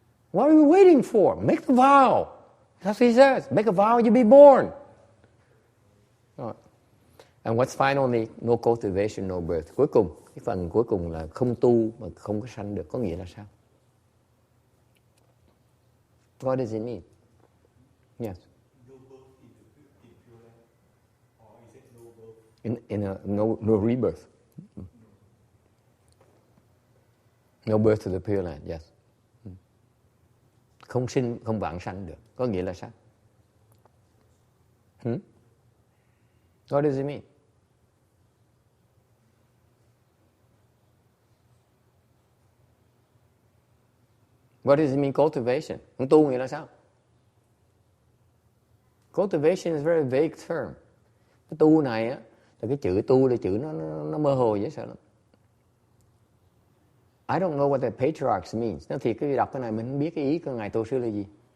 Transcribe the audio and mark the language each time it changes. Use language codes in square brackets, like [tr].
[en] What are you waiting for? Make the vow. That's what he says. Make a vow, you'll be born. And what's finally, no cultivation, no birth. [vi] Cuối cùng, cái phần cuối cùng là không tu mà không có sanh được. Có nghĩa là sao? [en] What does it mean? Yes. No birth in Pure Land? Or is it no birth? No rebirth. No birth to the Pure Land, yes. [vi] Không sinh, không vãng sanh được. Có nghĩa là sao? [en] What does it mean? What does it mean cultivation? [vi] Không tu nghĩa là sao? [en] Cultivation is a very vague term. [vi] Cái tu này á, là cái chữ tu là chữ nó mơ hồ dễ sợ lắm. [en] I don't know what the patriarchs means. [vi] Nói thiệt cái đọc cái này mình không biết cái ý của ngài tổ sư là gì.